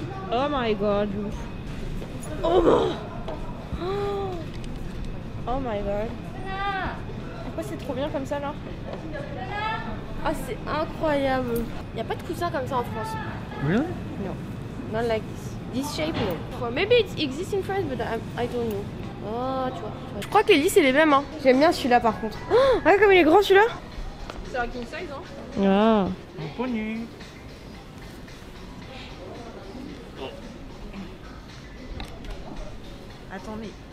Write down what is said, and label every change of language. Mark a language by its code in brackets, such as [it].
[en] Oh my god. Oh my god. [fr] Pourquoi c'est trop bien comme ça là? Ah, c'est incroyable. Il n'y a pas de coussin comme ça en France. [en] Really? No. Not like this. This shape, no. Well, maybe it exists in France, but I don't know. [fr] Oh, tu vois. Je crois que les lits c'est les mêmes, hein. J'aime bien celui-là par contre. Oh, regarde comme il est grand celui-là. C'est un king size, hein? Ah. Mon poignet. Attends, mais.